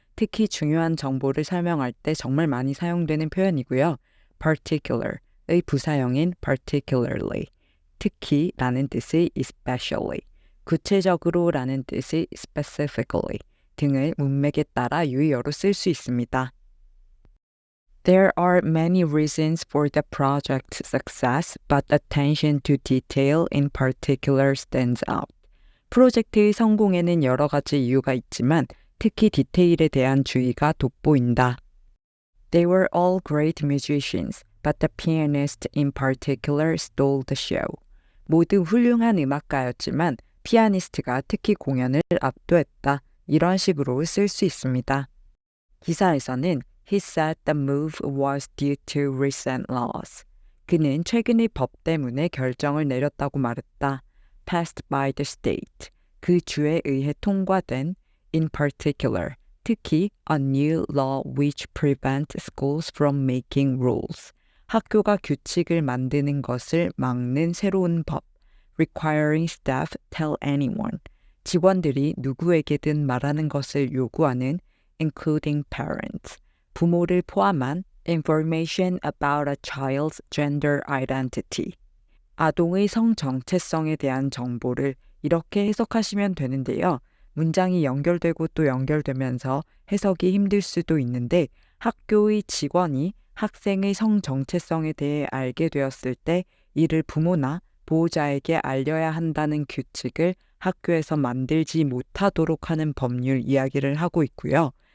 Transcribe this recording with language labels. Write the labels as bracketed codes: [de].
[ko] 특히 중요한 정보를 설명할 때 정말 많이 사용되는 표현이고요. particular의 부사형인 particularly, 특히라는 뜻의 especially, 구체적으로라는 뜻의 specifically 등을 문맥에 따라 유의어로 쓸 수 있습니다. [en] There are many reasons for the project's success, but attention to detail in particular stands out. [ko] 프로젝트의 성공에는 여러 가지 이유가 있지만 특히 디테일에 대한 주의가 돋보인다. [en] They were all great musicians, but the pianist in particular stole the show. [ko] 모두 훌륭한 음악가였지만 피아니스트가 특히 공연을 압도했다. 이런 식으로 쓸 수 있습니다. 기사에서는 [en] He said the move was due to recent laws. [ko] 그는 최근의 법 때문에 결정을 내렸다고 말했다. [en] Passed by the state. [ko] 그 주에 의해 통과된 [en] in particular, [ko] 특히 [en] a new law which prevents schools from making rules. [ko] 학교가 규칙을 만드는 것을 막는 새로운 법. [en] Requiring staff tell anyone. [ko] 직원들이 누구에게든 말하는 것을 요구하는 [en] including parents. [ko] 부모를 포함한 [en] information about a child's gender identity. [ko] 아동의 성 정체성에 대한 정보를 이렇게 해석하시면 되는데요. 문장이 연결되고 또 연결되면서 해석이 힘들 수도 있는데 학교의 직원이 학생의 성 정체성에 대해 알게 되었을 때 이를 부모나 보호자에게 알려야 한다는 규칙을 학교에서 만들지 못하도록 하는 법률 이야기를 하고 있고요.